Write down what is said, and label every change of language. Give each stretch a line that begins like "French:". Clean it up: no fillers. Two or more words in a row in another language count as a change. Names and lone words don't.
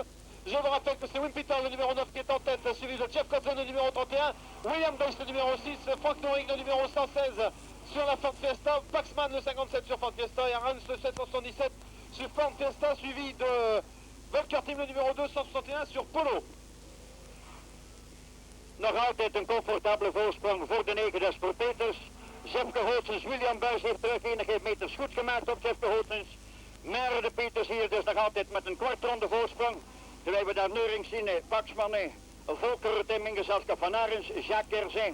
French: Je vous rappelle que c'est Wim Peters, le numéro 9 qui est en tête, suivi de Jeff Kopsen, le numéro 31. William Buys, le numéro 6. Frank Noring, le numéro 116 sur la Ford Fiesta. Paxman, le 57 sur Ford Fiesta. Et Arens, le 777 sur Ford Fiesta, suivi de Volker Team, le numéro 261 sur Polo.
Dutch: Nog altijd een comfortabele voorsprong voor de 9 des voor Peters. Jefke Hootsens, William Buys heeft terug enige meters goed gemaakt op Jefke Hootsens. Mère de Peters hier dus nog altijd met een kwartronde voorsprong. Terwijl we daar Neurings zien, Paxman, Volker Tim in gezelschap van Arens, Jacques Kerzin.